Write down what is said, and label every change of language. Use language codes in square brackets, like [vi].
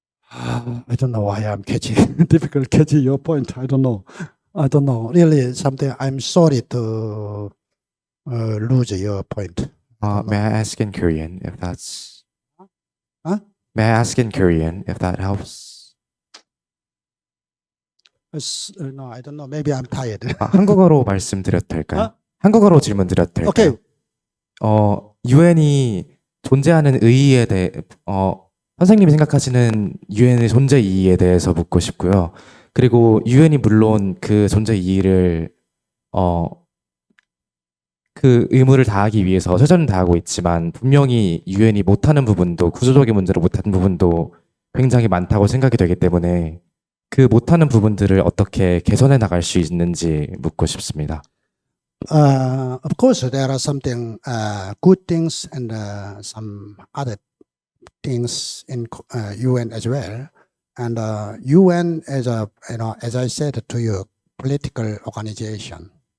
[en] I don't know why I'm difficult catching your point. I don't know. Really, something. I'm sorry to lose your point. May I ask in Korean if that's? Huh? May I ask in Korean if that helps? No, I don't know. Maybe I'm tired. [ko] 한국어로 말씀드려도 될까요? 한국어로 질문드려도 될까요? [en] Okay. [ko] UN이 존재하는 의의에 대해 선생님이 생각하시는 UN의 존재 이의에 대해서 묻고 싶고요. 그리고 UN이 물론 그 존재 이의를 그 의무를 다하기 위해서 최선을 다하고 있지만 분명히 UN이 못하는 부분도 구조적인 문제로 못하는 부분도 굉장히 많다고 생각이 되기 때문에 그 못하는 부분들을 어떻게 개선해 나갈 수 있는지 묻고 싶습니다. [en] Of course, there are something good things and some other things in UN as well. And UN is as I said to you, political organization.